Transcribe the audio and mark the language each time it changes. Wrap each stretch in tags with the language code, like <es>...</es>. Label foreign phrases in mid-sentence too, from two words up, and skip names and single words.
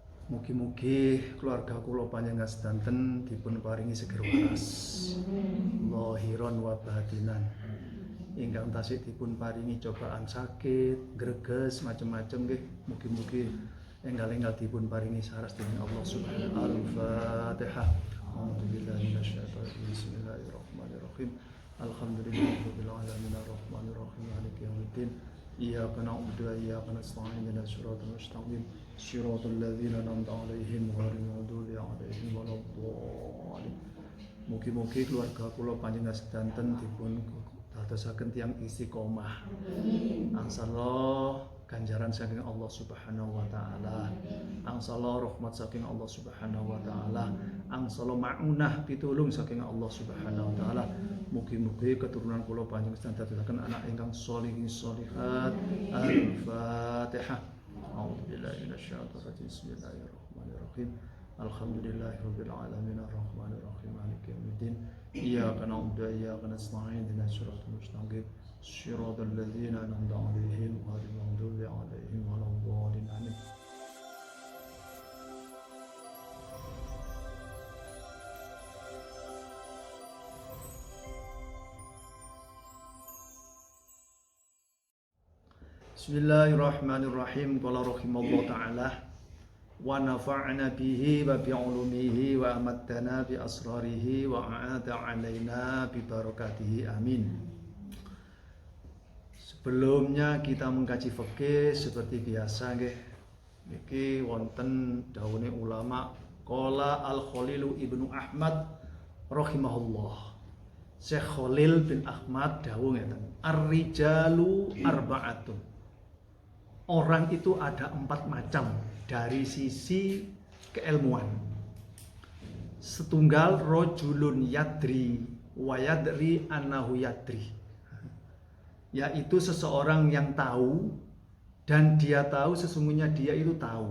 <jv>Mugi-mugi keluarga kula panjenengan sedanten dipun paringi seger waras</jv> <ar>ظاهرا وباطنا.</ar> <jv>Ingkang tasih dipun paringi cobaan sakit, greges macam-macam nggih. Mugi-mugi enggal-enggal dipun paringi saras dening</jv> <ar>الله سبحانه وتعالى. Al-Fatihah. أعوذ بالله من الشيطان بسم الله الرحمن الرحيم. الحمد لله رب العالمين الرحمن الرحيم مالك يوم الدين. إياك نعبد وإياك نستعين اهدنا الصراط المستقيم صراط الذين أنعمت عليهم غير المغضوب عليهم ولا الضالين.</ar> <jv>Mugi-mugi keluarga kula panjenengan sedanten dipun dadosaken tiyang istiqomah. Angsala ganjaran saking</jv> <ar>الله سبحانه وتعالى.</ar> <jv>Angsala rahmat saking</jv> <ar>الله سبحانه وتعالى.</ar> <jv>Angsala maunah pitulung saking</jv> <ar>الله سبحانه وتعالى.</ar> <jv>Mugi-mugi keturunan kula panjenengan dadosaken anak ingkang</jv> <ar>صالحين صالحات. Al-Fatihah. أعوذ بالله من الشيطان الرجيم. بسم الله الرحمن الرحيم. الحمد لله رب العالمين الرحمن الرحيم مالك يوم الدين. إياك نعبد وإياك نستعين اهدنا الصراط المستقيم صراط الذين أنعمت عليهم غير المغضوب عليهم ولا الضالين. Amin. بسم الله الرحمن الرحيم. قال رحمه الله تعالى ونفعنا به وبعلومه وأماتنا بأسراره وأعاد علينا ببركاته. Amin.</ar> <id>Sebelumnya kita mengkaji fikih seperti biasa nggih.</id> <jv>Niki wonten dawuhe ulama</jv> <ar>قال الخليل ابن أحمد رحمه الله.</ar> <jv>Syekh Khalil bin Ahmad dawuh ngeten,</jv> <ar>الرجال أربعة.</ar> <id>Orang itu ada 4 macam dari sisi keilmuan.</id> <ar>Setunggal رجل يدري ويدري أنه يدري,</ar> <id>yaitu seseorang yang tahu dan dia tahu sesungguhnya dia itu tahu.</id>